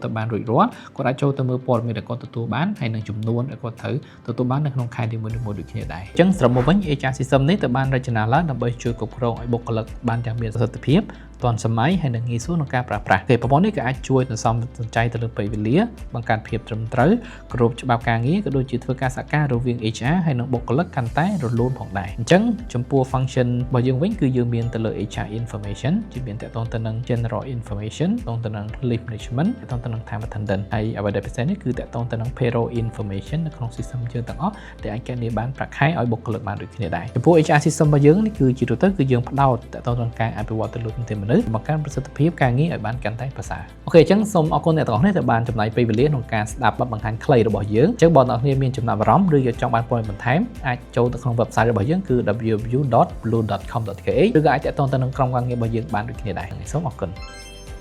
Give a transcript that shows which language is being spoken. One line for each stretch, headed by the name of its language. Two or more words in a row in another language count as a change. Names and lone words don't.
Khmer: ទៅបានរួចរាល់គាត់អាចចូលទៅមើលព័ត៌មានដែលគាត់ទទួលបានហើយនឹងចំនួនដែលគាត់ត្រូវទទួលបាននៅក្នុងខែនីមួយៗដូចគ្នាដែរអញ្ចឹងសរុបមកវិញ
English: HR system
Khmer: នេះទៅបានរចនាឡើងដើម្បីជួយគ្រប់គ្រងឲ្យបុគ្គលិកបានយ៉ាងមានប្រសិទ្ធភាពទាន់សម័យហើយ នឹងងាយស្រួលក្នុងការប្រើប្រាស់ប្រព័ន្ធនេះក៏អាចជួយសន្សំសំចៃទៅលើពេលវេលាបង្កើនភាពត្រឹមត្រូវគ្រប់ច្បាប់ការងារក៏ដូចជាធ្វើការសហការរវាង HR ហើយនិងបុគ្គលិកកាន់តែរលូនផងដែរ អញ្ចឹងចំពោះ function របស់យើងវិញគឺយើងមានទៅលើ
English: HR information
Khmer: ជាមានតកតងទៅនឹង
English: general information
Khmer: តកតងទៅនឹង
English: leave management
Khmer: តកតងទៅនឹង
English: time attendance
Khmer: ហើយអ្វីដែល ពិសេសនេះគឺតកតងទៅនឹង
English: payroll information
Khmer: នៅក្នុង system យើងទាំងអស់ដែលអាចកណនាបានប្រាក់ខែឲ្យបុគ្គលិកបានដូចគ្នាដែរចំពោះ
English: HR system
Khmer: របស់យើងនេះគឺជាទូទៅគឺយើងផ្ដោតតកតងទៅនឹងការអភិវឌ្ឍទៅលើធនធានមនុស្សបង្កើនប្រសិទ្ធភាពការងារឲ្យបានកាន់តែប្រសើរអូខេអញ្ចឹងសូមអរគុណអ្នកទាំងអស់នេះដែលបានចំណាយពេលវេលាក្នុងការស្ដាប់បទបង្ហាញខ្លីរបស់យើងអញ្ចឹងបងប្អូនមានចំណាប់អារម្មណ៍ឬចង់បានព័ត៌មានបន្ថែមអាចចូលទៅក្នុង website របស់យើងគឺ www.blue.com.ke ឬក៏អាចទាក់ទងទៅនឹងក្រុមការងាររបស់យើងបានដូចគ្នាដែរសូមអរគុណ